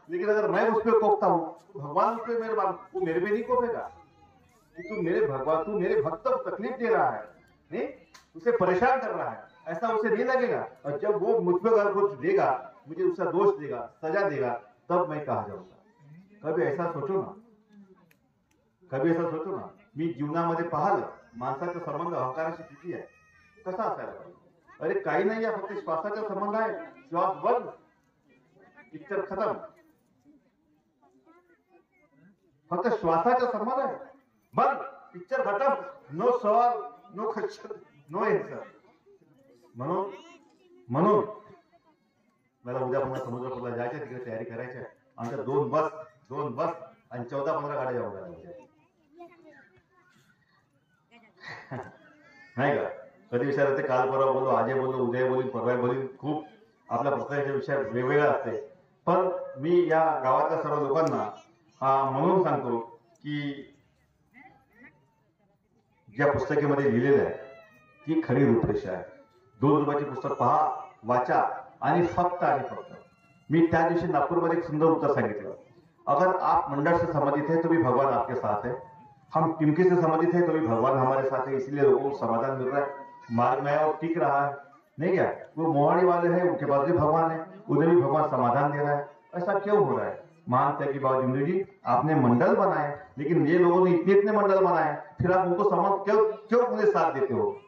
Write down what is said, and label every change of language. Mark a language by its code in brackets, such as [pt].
[hi] लेकिन अगर मैं उस पर कोपता हूं तो भगवान उस पर मेहरबान, वो मेरे पे नहीं कोपेगा कि तू मेरे भगवान, तू मेरे भक्त को तकलीफ दे रहा है, नहीं उसे परेशान कर रहा है, ऐसा उसे नहीं लगेगा. और जब वो मुझ पर अगर कुछ देगा, मुझे उसका दोष देगा, सजा देगा, तब मैं कहा जाऊंगा. कभी ऐसा सोचो ना, कभी ऐसा सोचो ना. [mr] मी जीवनामध्ये पाहिलं माणसाचा संबंध अहंकाराशी किती आहे, कसा असायला पाहिजे. अरे काही नाही आहे, फक्त श्वासाचा संबंध आहे. श्वास बंद, पिक्चर खतम. फक्त श्वासाचा संबंध आहे, बंद, पिक्चर खतम. [en] No सवाल, no question, no answer. [mr] म्हणून मला उद्या पुन्हा समुद्रपूरला जायचं, तिकडे तयारी करायची आहे. आमच्या दोन बस आणि 14-15 गाड्या जाऊन राहिल्या नाही का. कधी विचारते, काल परवा बोललो, आजे बोललो, उद्या बोलीन, परवा बोलीन. खूप आपल्या पुस्तकाच्या विषय वेगवेगळा असते. पण मी या गावातल्या सर्व लोकांना म्हणून सांगतो की ज्या पुस्तकामध्ये लिहिलेलं आहे ती खरी रूपरेषा आहे. 2 रुपयाचे पुस्तक पहा, वाचा आणि फक्त मी त्या दिवशी नागपूरमध्ये एक सुंदर उत्तर सांगितलं. [hi] अगर आप मंडल से संबंधित है तो भी भगवान आपके साथ है. हम टिमकी से संबंधित है तो भी भगवान हमारे साथ है. इसलिए लोगों को समाधान मिल रहा है, मार्ग में और टिक रहा है. नहीं क्या, वो मोहाड़ी वाले हैं, उनके पास भी भगवान है, उन्हें भी भगवान समाधान दे रहा है. ऐसा क्यों हो रहा है? मानते हैं कि बाबा जिंदू जी आपने मंडल बनाए, लेकिन ये लोगों ने इतने मंडल बनाए, फिर आप उनको क्यों उन्हें साथ देते हो?